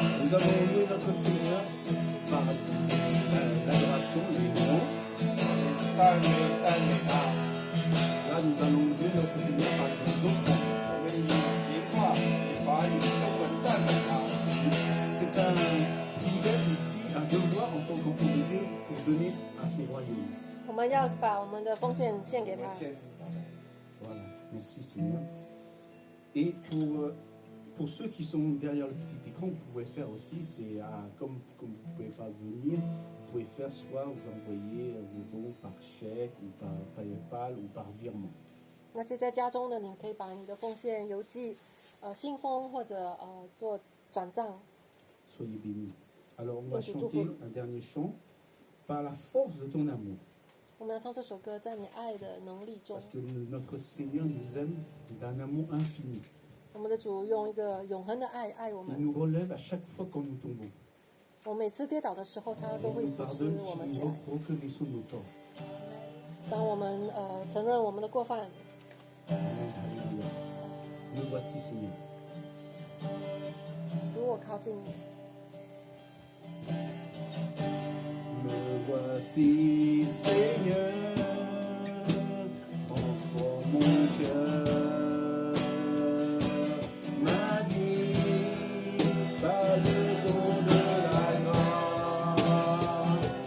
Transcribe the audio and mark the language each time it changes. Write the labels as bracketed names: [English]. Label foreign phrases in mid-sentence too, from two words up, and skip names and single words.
[French] Nous allons louer notre Seigneur par l'adoration, les louanges. [Chinese] 赞美赞美他， [French] Là, nous allons louer notre Seigneur par les offrandes. [Chinese] 我们以灵话、以法语中文赞美他。 [French] C'est un privilège aussi, un devoir en tant qu'enfant de Dieu pour donner à son royaume. [Chinese] 我们要把我们的奉献献给他我们。先 [French] Voilà, merci Seigneur. Et pour ceux qui sont derrière le petit écran, vous pouvez faire aussi, c'est comme vous ne pouvez pas venir, vous pouvez faire soit vous envoyer vos dons par chèque ou par PayPal ou par virement. [Chinese] 那些在家中的，你可以把你的奉献邮寄，信封或者做转账。 [French] Soyez bénis. Alors on va chanter un dernier chant, par la force de ton amour. [Chinese] 我们要唱这首歌，在你爱的能力中 [French] Parce，que notre Seigneur nous aime d'un amour infini. [Chinese] 我们的主用一个永恒的爱爱我 [French] Il [Chinese] 们。 [French] nous relève à chaque fois quand nous tombons. [Chinese] 我每次跌倒的时候，他 [French] Il [Chinese] 都会 [French] nous [Chinese] 扶持 [French] pardonne [Chinese] 我们 [French] si [Chinese] 起 [French] nous [Chinese] 来。 [French] reconnaissons nos torts. [Chinese] 当我们承认我们的过犯， [French] Alléluia. Nous voici Seigneur. [Chinese] 主我靠近你， [French] Me voici Seigneur, transforme mon cœur, ma vie, par le don de la grâce,